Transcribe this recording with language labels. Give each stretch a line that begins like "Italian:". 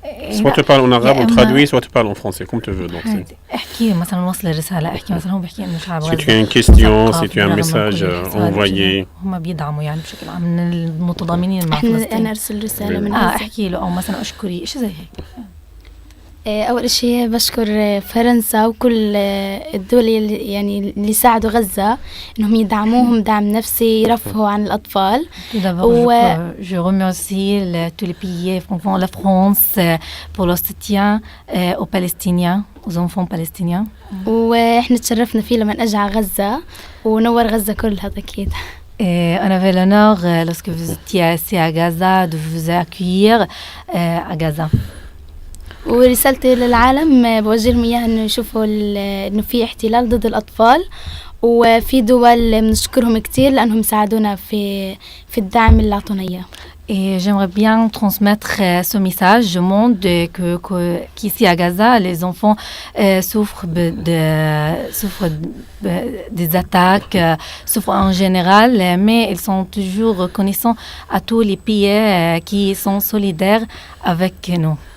French: Soit tu parles en arabe, on traduit, soit tu parles en français, comme tu veux. Donc,
Arabic: احكي مثلا وصل الرسالة، احكي مثلا هو بيحكي انه شعب غزة.
French: Si tu as une question, si tu as un message envoyé.
Arabic: هم بيدعموا يعني بشكل عام من المتضامنين مع فلسطين. انا ارسل رسالة من غزة. احكي له او مثلا اشكري شيء زي هيك. أول شيء بشكر فرنسا وكل الدول اللي ساعدوا غزة إنهم يدعموهم دعم نفسي يرفهوا عن الأطفال.
French: Je remercie tous les pays francophones, la France, pour le soutien aux Palestiniens, aux enfants palestiniens.
Arabic: وإحنا تشرفنا فيه لما أجي على غزة ونور غزة كلها أكيد.
French: On avait l'honneur, lorsque vous étiez ici à Gaza, de vous accueillir à Gaza.
Arabic: ورسالتي للعالم بوجه لهم إياها إنه يشوفوا إنه في احتلال ضد الأطفال وفي دول بنشكرهم كتير لأنهم ساعدونا في الدعم اللي عطونا إياه.
French: Et j'aimerais bien transmettre ce message. Je montre qu'ici à Gaza, les enfants souffrent des attaques, souffrent en général, mais ils sont toujours reconnaissants à tous les pays qui sont solidaires avec nous.